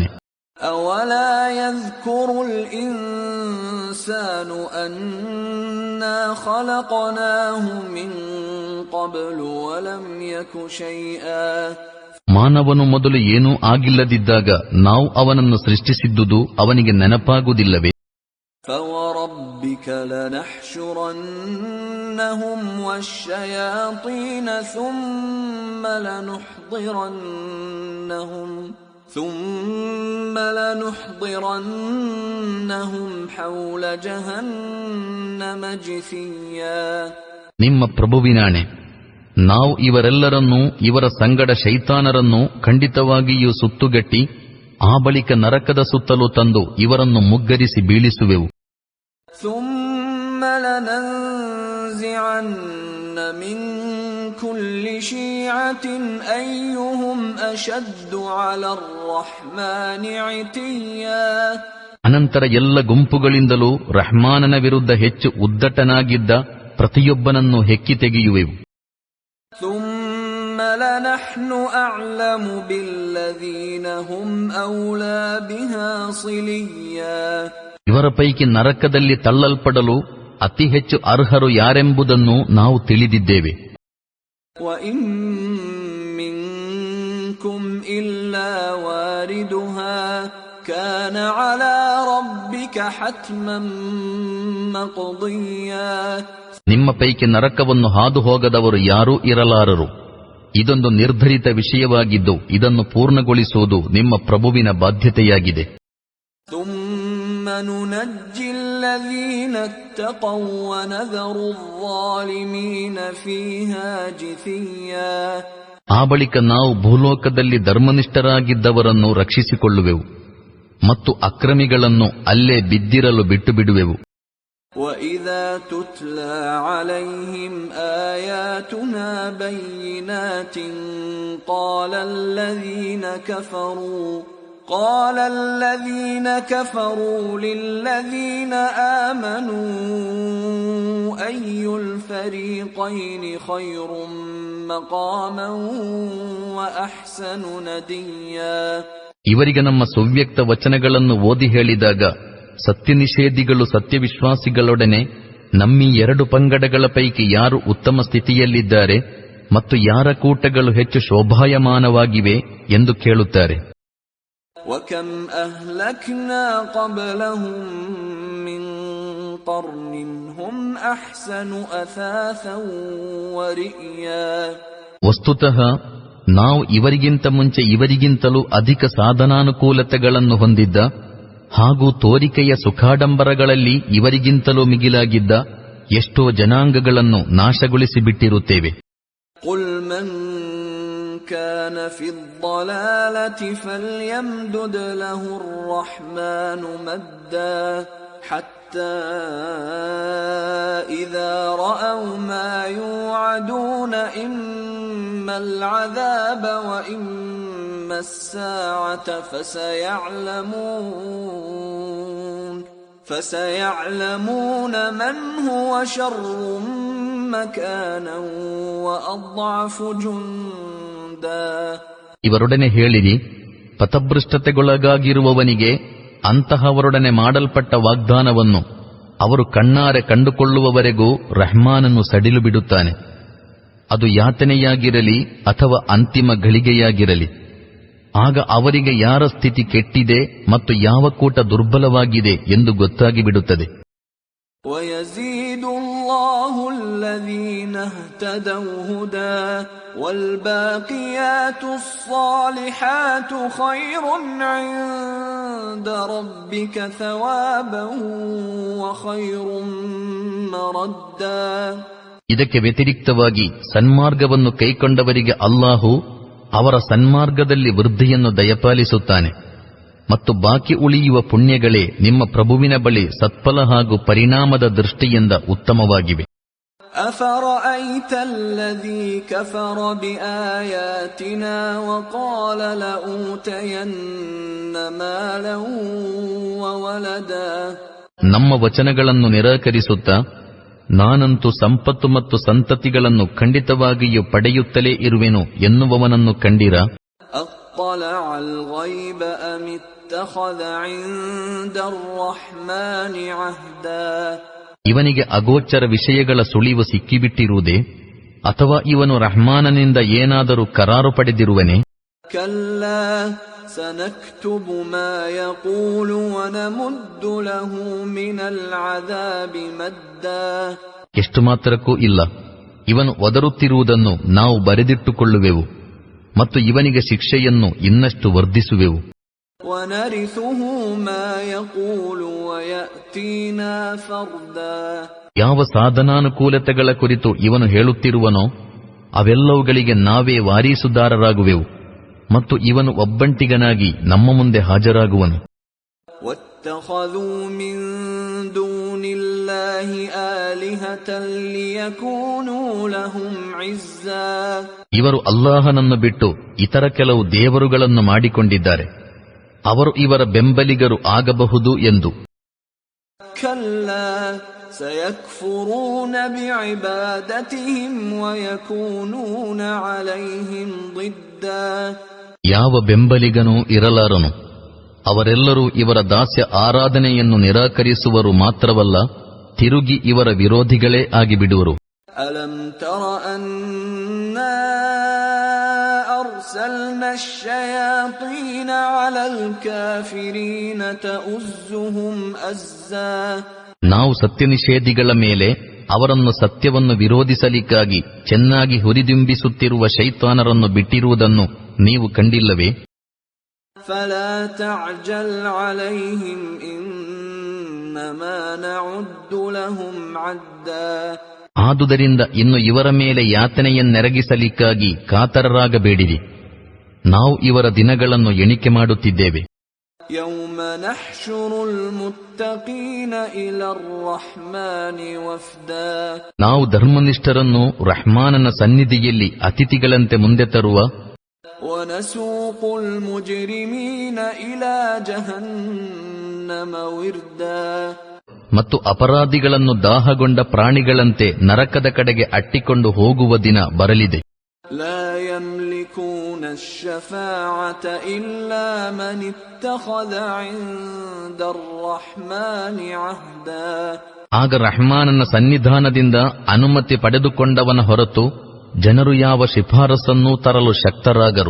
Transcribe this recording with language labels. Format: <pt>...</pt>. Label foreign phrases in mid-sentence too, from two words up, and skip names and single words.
<ar>أولا يذكر الإنسان أنا خلقناه من قبل ولم يك شيئا.</ar> <kn>ಮಾನವನು ಮೊದಲು ಏನೂ ಆಗಿಲ್ಲದಿದ್ದಾಗ ನಾವು ಅವನನ್ನು ಸೃಷ್ಟಿಸಿದ್ದುದು ಅವನಿಗೆ ನೆನಪಾಗುವುದಿಲ್ಲವೇ?</kn> <ar>فَوَرَبِّكَ لَنَحْشُرَنَّهُمْ وَالشَّيَاطِينَ ثُمَّ لَنُحْضِرَنَّهُمْ حَوْلَ جَهَنَّمَ جِثِيًّا.</ar> <kn>ನಿಮ್ಮ ಪ್ರಭುವಿನಾಣೆ, ನಾವು ಇವರೆಲ್ಲರನ್ನೂ ಇವರ ಸಂಗಡ ಶೈತಾನರನ್ನೂ ಖಂಡಿತವಾಗಿಯೂ ಸುತ್ತುಗಟ್ಟಿ ಆ ಬಳಿಕ ನರಕದ ಸುತ್ತಲೂ ತಂದು ಇವರನ್ನು ಮುಗ್ಗರಿಸಿ ಬೀಳಿಸುವೆವು.</kn> <ar>ثُمَّ لَنَنزِعَنَّ مِن كُلِّ شِيعَةٍ أَيُّهُمْ أَشَدُّ عَلَى الرَّحْمَنِ عِتِيًّا.</ar> <kn>ಅನಂತರ ಎಲ್ಲ ಗುಂಪುಗಳಿಂದಲೂ ರಹ್ಮಾನನ ವಿರುದ್ಧ ಹೆಚ್ಚು ಉದ್ದಟನಾಗಿದ್ದ ಪ್ರತಿಯೊಬ್ಬನನ್ನು ಹೆಕ್ಕಿ ತೆಗೆಯುವೆವು.</kn> <ar>ثُمَّ لَنَحْنُ أَعْلَمُ بِالَّذِينَ هُمْ أَوْلَى بِهَا صِلِيًّا.</ar> <kn>ಇವರ ಪೈಕಿ ನರಕದಲ್ಲಿ ತಳ್ಳಲ್ಪಡಲು ಅತಿ ಹೆಚ್ಚು ಅರ್ಹರು ಯಾರೆಂಬುದನ್ನು ನಾವು ತಿಳಿದಿದ್ದೇವೆ.</kn> <ar>وَإِن مِّنكُمْ إِلَّا وَارِدُهَا كَانَ عَلَى رَبِّكَ حَتْمًا مَّقْضِيًّا.</ar> <kn>ನಿಮ್ಮ ಪೈಕಿ ನರಕವನ್ನು ಹಾದು ಹೋಗದವರು ಯಾರೂ ಇರಲಾರರು. ಇದೊಂದು ನಿರ್ಧರಿತ ವಿಷಯವಾಗಿದ್ದು ಇದನ್ನು ಪೂರ್ಣಗೊಳಿಸುವುದು ನಿಮ್ಮ ಪ್ರಭುವಿನ ಬಾಧ್ಯತೆಯಾಗಿದೆ.</kn> <ar>ثُمَّ نُنَجِّي الَّذِينَ اتَّقَوْا وَنَذَرُ الظَّالِمِينَ فِيهَا جِثِيًّا.</ar> <kn>ಆ ಬಳಿಕ ನಾವು ಭೂಲೋಕದಲ್ಲಿ ಧರ್ಮನಿಷ್ಠರಾಗಿದ್ದವರನ್ನು ರಕ್ಷಿಸಿಕೊಳ್ಳುವೆವು ಮತ್ತು ಅಕ್ರಮಿಗಳನ್ನು ಅಲ್ಲೇ ಬಿದ್ದಿರಲು ಬಿಟ್ಟು ಬಿಡುವೆವು.</kn> <ar>وَإِذَا تُتْلَى عَلَيْهِمْ آيَاتُنَا بَيِّنَاتٍ قال الذين كفروا للذين آمنوا أي الفريقين خير مقاما وأحسن نديا.</ar> <kn>ಇವರಿಗೆ ನಮ್ಮ ಸುವ್ಯಕ್ತ ವಚನಗಳನ್ನು ಓದಿ ಹೇಳಿದಾಗ ಸತ್ಯನಿಷೇಧಿಗಳು ಸತ್ಯವಿಶ್ವಾಸಿಗಳೊಡನೆ ನಮ್ಮೀ ಎರಡು ಪಂಗಡಗಳ ಪೈಕಿ ಯಾರು ಉತ್ತಮ ಸ್ಥಿತಿಯಲ್ಲಿದ್ದಾರೆ ಮತ್ತು ಯಾರ ಕೂಟಗಳು ಹೆಚ್ಚು ಶೋಭಾಯಮಾನವಾಗಿವೆ ಎಂದು ಕೇಳುತ್ತಾರೆ.</kn> <ar>وَكَمْ أَهْلَكْنَا قَبْلَهُمْ مِنْ قَرْنٍ هُمْ أَحْسَنُ أَثَاثًا وَرِئْيًا.</ar> <kn>ವಸ್ತುತಃ ನಾವು ಇವರಿಗಿಂತ ಮುಂಚೆ ಇವರಿಗಿಂತಲೂ ಅಧಿಕ ಸಾಧನಾನುಕೂಲತೆಗಳನ್ನು ಹೊಂದಿದ್ದ ಹಾಗೂ ತೋರಿಕೆಯ ಸುಖಾಡಂಬರಗಳಲ್ಲಿ ಇವರಿಗಿಂತಲೂ ಮಿಗಿಲಾಗಿದ್ದ ಎಷ್ಟೋ ಜನಾಂಗಗಳನ್ನು ನಾಶಗೊಳಿಸಿಬಿಟ್ಟಿರುತ್ತೇವೆ.</kn> <ar>قُلْ مَنْ كَانَ فِي الضَّلَالَةِ فَلْيَمْدُدْ لَهُ الرَّحْمَنُ مَدًّا حَتَّى إِذَا رَأَوْا مَا يُوعَدُونَ إِمَّا الْعَذَابَ وَإِمَّا السَّاعَةَ فَسَيَعْلَمُونَ مَنْ هُوَ شَرٌّ مَكَانًا وَأَضْعَفُ جُنْدًا.</ar> <kn>ಇವರೊಡನೆ ಹೇಳಿರಿ, ಪಥಭ್ರಷ್ಟತೆಗೊಳಗಾಗಿರುವವನಿಗೆ ಅಂತಹವರೊಡನೆ ಮಾಡಲ್ಪಟ್ಟ ವಾಗ್ದಾನವನ್ನು ಅವರು ಕಣ್ಣಾರೆ ಕಂಡುಕೊಳ್ಳುವವರೆಗೂ ರಹ್ಮಾನನು ಸಡಿಲು ಬಿಡುತ್ತಾನೆ. ಅದು ಯಾತನೆಯಾಗಿರಲಿ ಅಥವಾ ಅಂತಿಮ ಘಳಿಗೆಯಾಗಿರಲಿ. ಆಗ ಅವರಿಗೆ ಯಾರ ಸ್ಥಿತಿ ಕೆಟ್ಟಿದೆ ಮತ್ತು ಯಾವ ಕೂಟ ದುರ್ಬಲವಾಗಿದೆ ಎಂದು ಗೊತ್ತಾಗಿ ಬಿಡುತ್ತದೆ.</kn> <ar>وَيَزِيدُ اللَّهُ الَّذِينَ اهْتَدَوْا هُدًى وَالْبَاقِيَاتُ الصَّالِحَاتُ خَيْرٌ عِندَ رَبِّكَ ثَوَابًا وَخَيْرٌ مَرَدًّا.</ar> <kn>ಇದಕ್ಕೆ ವ್ಯತಿರಿಕ್ತವಾಗಿ ಸನ್ಮಾರ್ಗವನ್ನು ಕೈಕೊಂಡವರಿಗೆ ಅಲ್ಲಾಹು ಅವರ ಸನ್ಮಾರ್ಗದಲ್ಲಿ ವೃದ್ಧಿಯನ್ನು ದಯಪಾಲಿಸುತ್ತಾನೆ ಮತ್ತು ಬಾಕಿ ಉಳಿಯುವ ಪುಣ್ಯಗಳೇ ನಿಮ್ಮ ಪ್ರಭುವಿನ ಬಳಿ ಸತ್ಫಲ ಹಾಗೂ ಪರಿಣಾಮದ ದೃಷ್ಟಿಯಿಂದ ಉತ್ತಮವಾಗಿವೆ.</kn> <ar>أَفَرَأَيْتَ الَّذِي كَفَرَ بِآيَاتِنَا وَقَالَ لَأُوتَيَنَّ مَالًا وَوَلَدًا.</ar> <kn>ನಮ್ಮ ವಚನಗಳನ್ನು ನಿರಾಕರಿಸುತ್ತಾ ನಾನಂತೂ ಸಂಪತ್ತು ಮತ್ತು ಸಂತತಿಗಳನ್ನು ಖಂಡಿತವಾಗಿಯೂ ಪಡೆಯುತ್ತಲೇ ಇರುವೆನು ಎನ್ನುವವನನ್ನು ಕಂಡಿರ?</kn> <ar>أَطَّلَعَ الْغَيْبَ أَمِ اتَّخَذَ عِندَ الرَّحْمَنِ عَهْدًا.</ar> <kn>ಇವನಿಗೆ ಅಗೋಚರ ವಿಷಯಗಳ ಸುಳಿವು ಸಿಕ್ಕಿಬಿಟ್ಟಿರುವುದೇ ಅಥವಾ ಇವನು ರಹ್ಮಾನನಿಂದ ಏನಾದರೂ ಕರಾರು ಪಡೆದಿರುವನೇ?</kn> <ar>كَلَّا سَنَكْتُبُ مَا يَقُولُ وَنَمُدُّ لَهُ مِنَ الْعَذَابِ مَدًّا.</ar> <kn>ಎಷ್ಟು ಮಾತ್ರಕ್ಕೂ ಇಲ್ಲ, ಇವನು ಒದರುತ್ತಿರುವುದನ್ನು ನಾವು ಬರೆದಿಟ್ಟುಕೊಳ್ಳುವೆವು ಮತ್ತು ಇವನಿಗೆ ಶಿಕ್ಷೆಯನ್ನು ಇನ್ನಷ್ಟು ವರ್ಧಿಸುವೆವು.</kn> <ar>وَنَرِثُهُ مَا يَقُولُ وَيَأْتِينَا فَرْدًا.</ar> <kn>ಯಾವ ಸಾಧನಾನುಕೂಲತೆಗಳ ಕುರಿತು ಇವನು ಹೇಳುತ್ತಿರುವನೋ ಅವೆಲ್ಲವುಗಳಿಗೆ ನಾವೇ ವಾರೀಸುದಾರರಾಗುವೆವು ಮತ್ತು ಇವನು ಒಬ್ಬಂಟಿಗನಾಗಿ ನಮ್ಮ ಮುಂದೆ ಹಾಜರಾಗುವನು.</kn> <ar>وَاتَّخَذُوا مِن دُونِ اللَّهِ آلِهَةً لِيَكُونُوا لَهُمْ عِزًّا.</ar> <kn>ಇವರು ಅಲ್ಲಾಹನನ್ನು ಬಿಟ್ಟು ಇತರ ಕೆಲವು ದೇವರುಗಳನ್ನು ಮಾಡಿಕೊಂಡಿದ್ದಾರೆ, ಅವರು ಇವರ ಬೆಂಬಲಿಗರು ಆಗಬಹುದು ಎಂದು.</kn> <ar>كَلَّا سَيَكْفُرُونَ بِعِبَادَتِهِمْ وَيَكُونُونَ عَلَيْهِمْ ضِدًّا.</ar> <kn>ಯಾವ ಬೆಂಬಲಿಗನೂ ಇರಲಾರನು. ಅವರೆಲ್ಲರೂ ಇವರ ದಾಸ್ಯ ಆರಾಧನೆಯನ್ನು ನಿರಾಕರಿಸುವರು ಮಾತ್ರವಲ್ಲ, ತಿರುಗಿ ಇವರ ವಿರೋಧಿಗಳೇ ಆಗಿಬಿಡುವರು.</kn> <ar>أَلَمْ تَرَ أَنَّا أَرْسَلْنَا الشَّيَاطِينَ عَلَى الْكَافِرِينَ تَؤُزُّهُمْ أَزًّا.</ar> <kn>ನಾವು ಸತ್ಯನಿಷೇಧಿಗಳ ಮೇಲೆ ಅವರನ್ನು ಸತ್ಯವನ್ನು ವಿರೋಧಿಸಲಿಕ್ಕಾಗಿ ಚೆನ್ನಾಗಿ ಹುರಿದುಂಬಿಸುತ್ತಿರುವ ಶೈತಾನರನ್ನು ಬಿಟ್ಟಿರುವುದನ್ನು ನೀವು ಕಂಡಿಲ್ಲವೇ?</kn> <ar>فَلَا تَعْجَلْ عَلَيْهِمْ إِنَّمَا نَعُدُّ لَهُمْ عَدًّا.</ar> <kn>ಆದುದರಿಂದ ಇನ್ನು ಇವರ ಮೇಲೆ ಯಾತನೆಯನ್ನೆರಗಿಸಲಿಕ್ಕಾಗಿ ಕಾತರರಾಗಬೇಡಿರಿ, ನಾವು ಇವರ ದಿನಗಳನ್ನು ಎಣಿಕೆ ಮಾಡುತ್ತಿದ್ದೇವೆ.</kn> <ar>يَوْمَ نَحْشُرُ الْمُتَّقِينَ إِلَى الرَّحْمَنِ وَفْدًا.</ar> <kn>ನಾವು ಧರ್ಮನಿಷ್ಠರನ್ನು ರಹ್ಮಾನನ ಸನ್ನಿಧಿಯಲ್ಲಿ ಅತಿಥಿಗಳಂತೆ ಮುಂದೆ ತರುವ</kn> <ar>ونسوق المجرمين إلى جهنم وردا.</ar> <kn>ಮತ್ತು ಅಪರಾಧಿಗಳನ್ನು ದಾಹಗೊಂಡ ಪ್ರಾಣಿಗಳಂತೆ ನರಕದ ಕಡೆಗೆ ಅಟ್ಟಿಕೊಂಡು ಹೋಗುವ ದಿನ ಬರಲಿದೆ.</kn> <ar>لا يملكون الشفاعة إلا من اتخذ عند الرحمن عهدا.</ar> <kn>ಆಗ ರಹ್ಮಾನನ ಸನ್ನಿಧಾನದಿಂದ ಅನುಮತಿ ಪಡೆದುಕೊಂಡವನ ಹೊರತು ಜನರು ಯಾವ ಶಿಫಾರಸನ್ನೂ ತರಲು ಶಕ್ತರಾಗರು.</kn>